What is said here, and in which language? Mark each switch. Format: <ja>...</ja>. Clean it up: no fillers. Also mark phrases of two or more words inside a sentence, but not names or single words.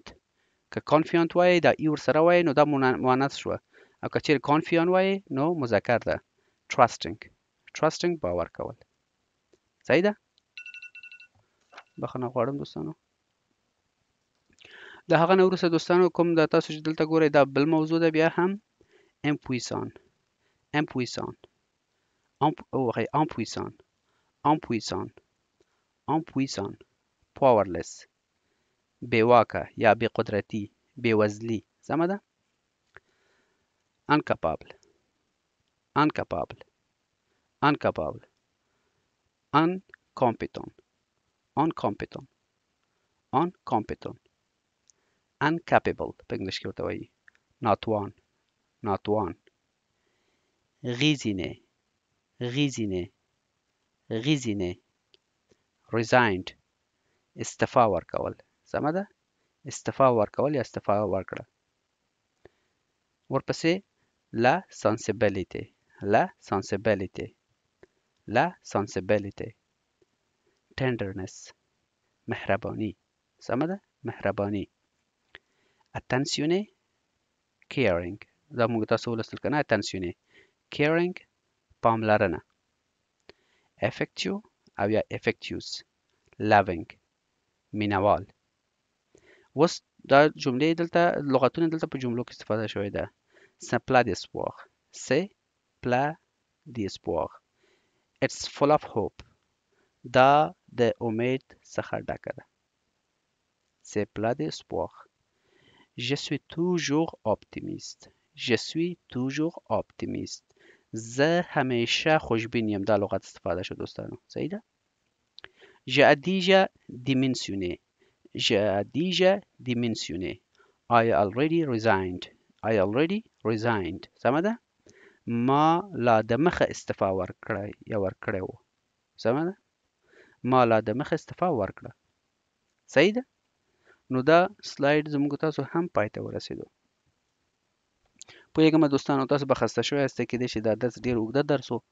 <ps>که confiant وایي دا ای ورسره وایي نو دا مؤنث شو، او که چیرې confiant وایي نو مذکر ده. trusting. trusting باور کول. صحیح ده. بخښنه غواړم دوستانو. د هغه نه وروسته دوستانو کوم د تاسو چې دلته ګورئ دا بل موضوع ده بیا هم impuissant.</ps> <fr>impuissant. impuissant. impuissant. impuissant.</fr> <ps>powerless. بې واکه یا بې قدرتي، بې وزلي. سمه ده. incapable.</ps> <fr>incapable. incapable.</fr> <en>incompetent. incompetent. incompetent. incapable</en> <ps>په انګلیش کې ورته وایي. ناتوان. ناتوان. غیزینه. غیزینه. غیزینه. resigned. استعفا ورکول. سمه ده. استعفا ورکول یا استعفا ورکړه. ورپسې</ps> <fr>la sensibility. la sensibility. la sensibility.</fr> <ps>tenderness. مهربانی. سمه ده. مهربانی.</ps> <fr>attentionné. caring.</fr> <ps>دا موږ تاسو ولوستل کنه. attentionné. caring پاملرنه. affectueux او یا affectuous. loving مینوال. اوس دا جملې دلته لغتونه دلته په جملو کې استفاده شوې ده.</ps> <fr>c'est plein d'espoir. c'est plein d'espoir.</fr> <en>it's full of hope.</en> <ps>دا د امید څخه ډکه ده.</ps> <fr>c'est plein d'espoir. je suis toujours optimiste. je suis toujours optimiste.</fr> <ps>زه همیشه خوشبین یم. دا لغت استفاده شد دوستانو. صحیح ده؟</ps> <fr>J'ai déjà démissionné. J'ai déjà démissionné.</fr> <en>I already resigned. I already resigned.</en> <ps>سمه ده؟ ما لا د مخه استعفا ورکړی یا ورکړی وو. سمه ده؟ ما لا د مخه استعفا ورکړه. صحیح ده؟ نو دا سلاید زموږ تاسو هم پای ته ورسېدو. پوهېږم دوستانو تاسو به خسته شوي یاستئ، کیدای شي دا درس ډېر اوږده درس و.</ps>